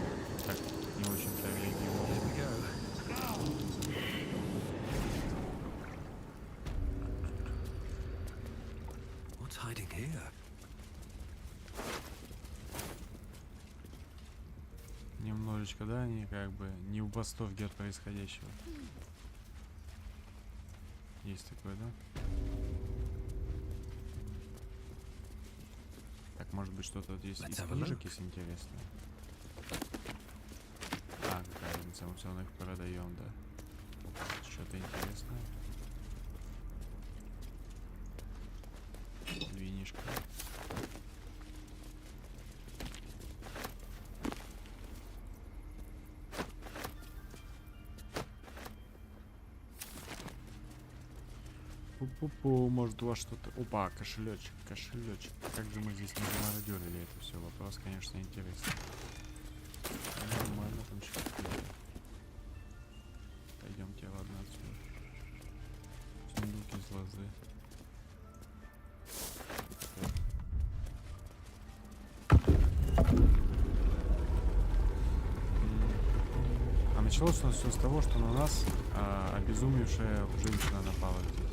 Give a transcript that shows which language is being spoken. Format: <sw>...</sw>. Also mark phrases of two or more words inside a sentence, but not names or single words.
<ru>Так, не очень-то реагирую.</ru> <en>What's hiding here?</en> <ru>Немножечко, да, они как бы не в восторге от происходящего. Есть такое, да? Так, может быть, что-то вот здесь из книжек есть интересное. А, какая разница, мы все равно их продаем, да. Что-то интересное. Винишко. Пу-пу-пу, может у вас что-то... Опа, кошелечек, кошелечек. Как же мы здесь не замародерили это все? Вопрос, конечно, интересный. Нормально там что-то. Пойдемте, ладно, отсюда. Сундук из лозы. А началось у нас все с того, что на нас обезумевшая женщина напала здесь.</ru>